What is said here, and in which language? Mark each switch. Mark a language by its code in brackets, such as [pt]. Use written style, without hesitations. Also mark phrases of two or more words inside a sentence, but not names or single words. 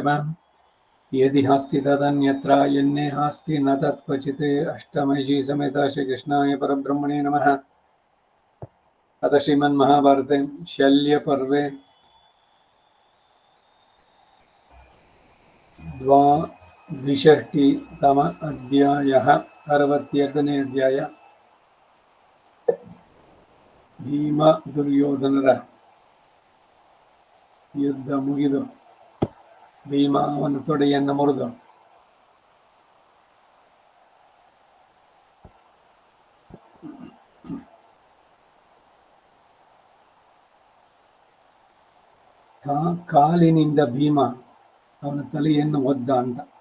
[sa] यदि हास्ति तदन्यत्र यन्ने हास्ति न तत्क्वचित्. अष्टमहिषी समेता श्रीकृष्णाय परब्रह्मणे नमः. अथ श्रीमन्महाभारते शल्यपर्वे द्विषष्टितम अध्यायः. [kn] 62ನೇ ಅಧ್ಯಾಯ. ಭೀಮ ದುರ್ಯೋಧನರ ಯುದ್ಧ ಮುಗಿದು ಭೀಮ ಅವನ ತೊಡೆಯನ್ನು ಮುರಿದು ಕಾಲಿನಿಂದ ಭೀಮ ಅವನ ತಲೆಯನ್ನು ಒದ್ದ ಅಂತ.